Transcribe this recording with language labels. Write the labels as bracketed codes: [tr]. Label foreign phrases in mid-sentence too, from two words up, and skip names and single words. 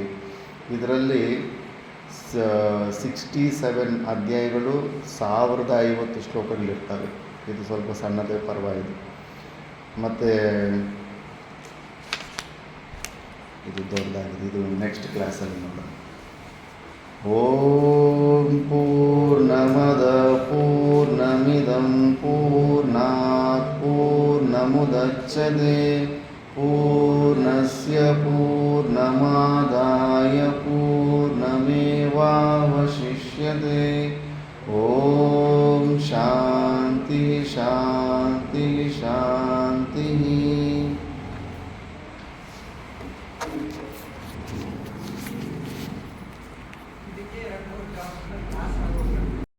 [kn] ಇದರಲ್ಲಿ 67 ಅಧ್ಯಾಯಗಳು, 1050 ಶ್ಲೋಕಗಳಿರ್ತವೆ. ಇದು ಸ್ವಲ್ಪ ಸಣ್ಣದೇ ಪರ್ವಾಗಿದೆ. ಮತ್ತು ಇದು ದೊಡ್ಡದಾಗಿದೆ, ಇದು [en] next classalli [kn] ನೋಡೋಣ. [sa] ಓಂ ಪೂರ್ಣಮದ ಪೂರ್ಣಮಿದಂ ಪೂರ್ಣಾತ್ ಪೂರ್ಣಮುದಚ್ಯತೆ ಪೂರ್ಣಸ್ಯ ಪೂರ್ಣಮಾದಾಯ ಪೂರ್ಣಮೇವಾವಶಿಷ್ಯತೆ. ಓಂ ಶಾಂತಿ ಶಾಂತಿ ಶಾಂತಿ. [kn] ಇದಕ್ಕೆ 2 ಕ್ಲಾಸ್